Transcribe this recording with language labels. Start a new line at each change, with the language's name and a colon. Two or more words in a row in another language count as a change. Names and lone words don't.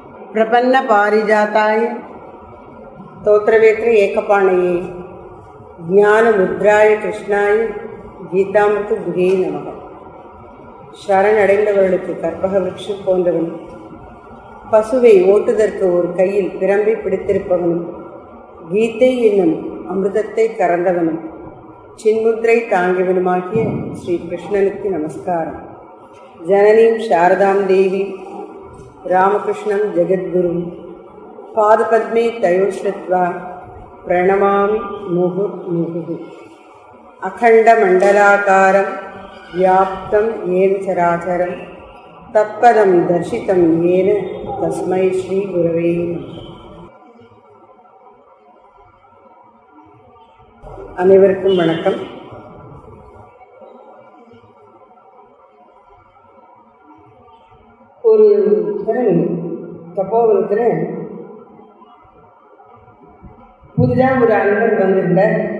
Sanskrit: प्रपन्न पारिजाताय स्तोत्रवेत्र एकपाणये ज्ञानमुद्राय कृष्णाय गीतामृत दुहे नमः.
Tamil: சரணடைந்தவர்களுக்கு கற்பக விருட்சம் போன்றவனும், பசுவை ஓட்டுதற்கு ஒரு கையில் பிரம்பை பிடித்திருப்பவனும், கீதை என்னும் அமிர்தத்தை கறந்தவனும், சின்முத்ரை தாங்கியவனுமாகிய ஸ்ரீ கிருஷ்ணனுக்கு நமஸ்காரம்.
Sanskrit: जननीं शारदां देवीं रामकृष्णं जगद्गुरुं पादपद्मे तयोः श्रित्वा प्रणमामि मुहुर् मुहुः. अखण्डमण्डलाकारं व्याप्तं येन चराचरं तत्पदं दर्शितं येन तस्मै श्रीगुरवे नमः.
Tamil: அனைவருக்கும் வணக்கம். ஒரு தப்போவனத்தில் புதிதாக ஒரு அன்பர் வந்திருந்தார்.